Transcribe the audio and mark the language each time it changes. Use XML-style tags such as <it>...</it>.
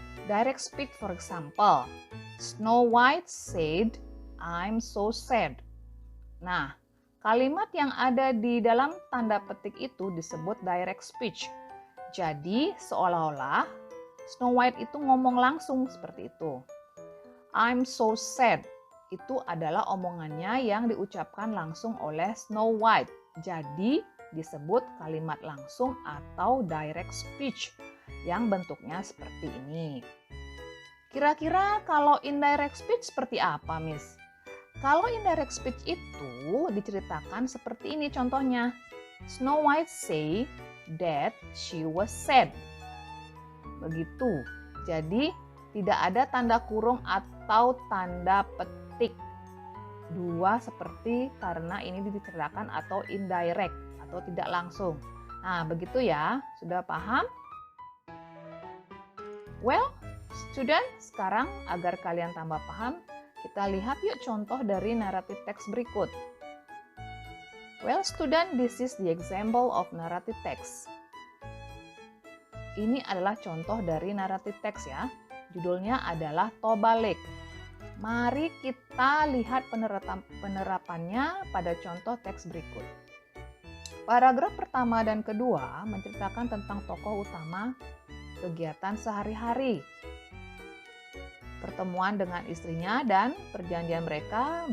<en>Direct speech for example, Snow White said, I'm so sad.</en> <id>Nah, kalimat yang ada di dalam tanda petik itu disebut direct speech. Jadi seolah-olah Snow White itu ngomong langsung seperti itu.</id> <en>I'm so sad.</en> <id>itu adalah omongannya yang diucapkan langsung oleh Snow White. Jadi disebut kalimat langsung atau direct speech yang bentuknya seperti ini. Kira-kira kalau indirect speech seperti apa, Miss? Kalau indirect speech itu diceritakan seperti ini contohnya.</id> <en>Snow White say that she was sad.</en> <id>Begitu. Jadi tidak ada tanda kurung atau tanda petik. Dua seperti karena ini diceritakan atau indirect atau tidak langsung. Nah, begitu ya. Sudah paham?</id> <en>Well, student,</en> <id>sekarang agar kalian tambah paham, kita lihat yuk contoh dari narrative text berikut.</id> <en>Well, student, this is the example of narrative text.</en> <id>Ini adalah contoh dari narrative text ya. Judulnya adalah Toba Lake. Mari kita lihat penerapannya pada contoh teks berikut. Paragraf pertama dan kedua menceritakan tentang tokoh utama kegiatan sehari-hari, pertemuan dengan istrinya dan perjanjian mereka.</id>